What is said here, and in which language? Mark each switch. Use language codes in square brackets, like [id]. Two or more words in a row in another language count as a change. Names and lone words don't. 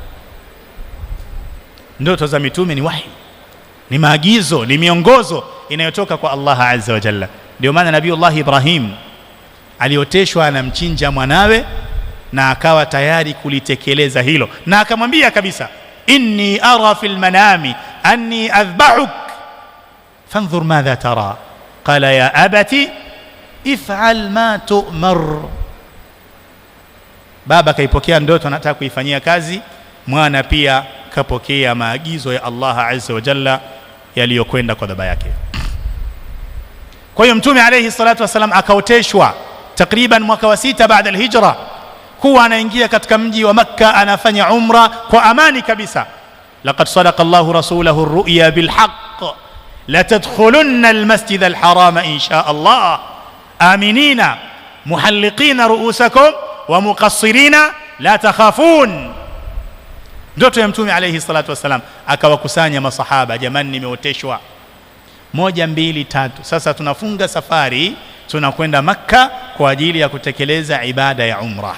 [sw] Ndoto za mitume ni wahi, ni maagizo, ni miongozo inayotoka kwa [ar] الله عز وجل. [sw] Ndio maana Nabiiullah Ibrahim alioteshwa anamchinja mwanawe na akawa tayari kulitekeleza hilo, na akamwambia kabisa, [ar] إني أرى في المنام أني أذبحك فانظر ماذا ترى قال يا أبت افعل ما تؤمر. [sw] Baba kaipokea ndoto, anataka kuifanyia kazi, mwana pia kapokea maagizo ya [ar] الله عز وجل [sw] yaliyokwenda kwa baba yake. Kwa hiyo Mtume [ar] عليه الصلاة والسلام [sw] akaoteshwa takriban mwaka wa 6 baada al-hijra kuwa anaingia katika mji wa Makka, anafanya umra kwa amani kabisa. [ar] لقد صدق الله رسوله الرؤيا بالحق لتدخلن المسجد الحرام إن شاء الله آمنين محلقين رؤوسكم ومقصرين لا تخافون. [sw] Ndoto ya Mtume [ar] عليه الصلاة والسلام, [sw] akawakusanya masahaba, jamani, nimeoteshwa 1 2 3, sasa tunafunga safari, tunakwenda Makka kwa ajili ya kutekeleza ibada ya umrah.